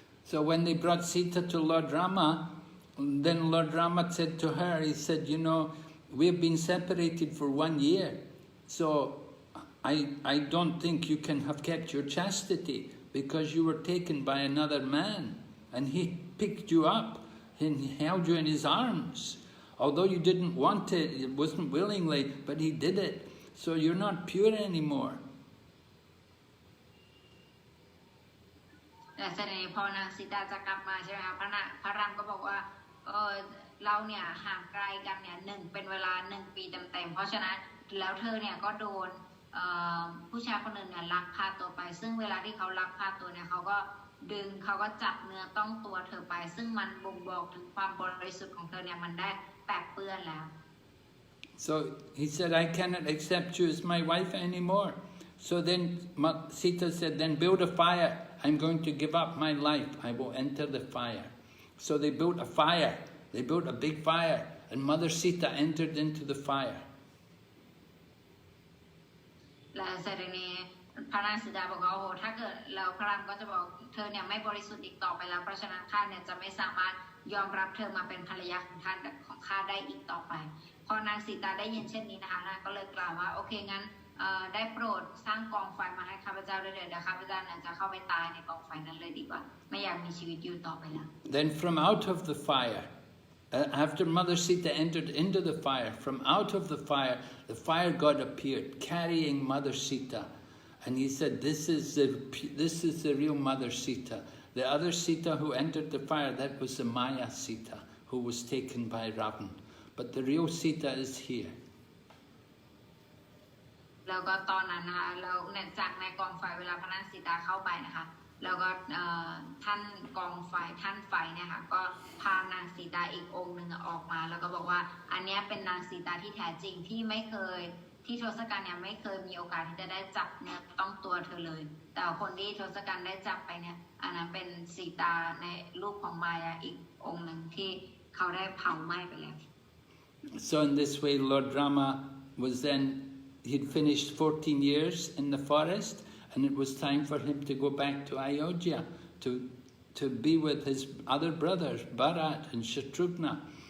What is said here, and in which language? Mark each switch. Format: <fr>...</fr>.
<en>So when they brought Sita to Lord Rama, then Lord Rama said to her, he said, you know, we've been separated for 1 year. So I don't think you can have kept your chastity because you were taken by another man and he picked you up and he held you in his arms. Although you didn't want it, it wasn't willingly, but he did it. So you're not pure anymore.</en> <th>แต่เสด็จพอนางสีตาจะกลับมาใช่ไหมคะพระรามก็บอกว่า เราเนี่ยห่างไกลกันเนี่ยเป็นเวลา1 ปีเต็มๆเพราะฉะนั้นแล้วเธอเนี่ยก็โดนผู้ชายคนหนึ่งเนี่ยลักพาตัวไปซึ่งเวลาที่เขาลักพาตัวเนี่ยเขาก็จับเนื้อต้องตัวเธอไปซึ่งมันบ่งบอกถึงความบริสุทธิ์ของเธอเนี่ยมันได้แปดเปื้อนแล้ว</th> <en>So he said, I cannot accept you as my wife anymore. So then Sita said, then build a fire. I'm going to give up my life. I will enter the fire. So they built a fire. They built a big fire. And Mother Sita entered into the fire.</en> <th>และเสด็จนี้พระนางสีดาบอกว่าโอ้ถ้าเกิดแล้วพระรามก็จะบอกเธอเนี่ยไม่บริสุทธิ์อีกต่อไปแล้วเพราะฉะนั้นข้าเนี่ยจะไม่สามารถยอมรับเธอมาเป็นภรรยาของข้าได้อีกต่อไปพอนางสีตาได้ยินเช่นนี้นะคะนางก็เลยกล่าวว่าโอเคงั้นได้โปรดสร้างกองไฟมาให้ข้าพเจ้าด้วยเถิดเดี๋ยวข้าพเจ้าเนี่ยจะเข้าไปตายในกองไฟนั้นเลยดีกว่าไม่อยากมีชีวิตอยู่ต่อไปแล้ว</th> <en>Then from out of the fire, after Mother Sita entered into the fire, from out of the fire god appeared carrying Mother Sita, and he said, "This is the real Mother Sita. The other Sita who entered the fire, that was the Maya Sita, who was taken by Ravan. But the real Sita is here."</en> <th>แล้วก็ตอนนั้นนะคะเราเนี่ยจากในกองไฟเวลาพระนางสีตาเข้าไปนะคะแล้วก็ท่านกองไฟท่านไฟเนี่ยค่ะก็พานางสีตาอีกองค์หนึ่งออกมาแล้วก็บอกว่าอันนี้เป็นนางสีตาที่แท้จริงที่ไม่เคยที่ทศกัณฐ์เนี่ยไม่เคยมีโอกาสที่จะได้จับเนี่ยต้องตัวเธอเลยแต่คนที่ทศกัณฐ์ได้จับไปเนี่ยอันนั้นเป็นสีตาในรูปของมายาอีกองค์หนึ่งที่เขาได้เผาไหม้ไปแล้ว</th> <en>So in this way Lord Rama was then, he'd finished 14 years in the forest, and it was time for him to go back to Ayodhya to be with his other brothers, Bharat and Shatrughna.</en>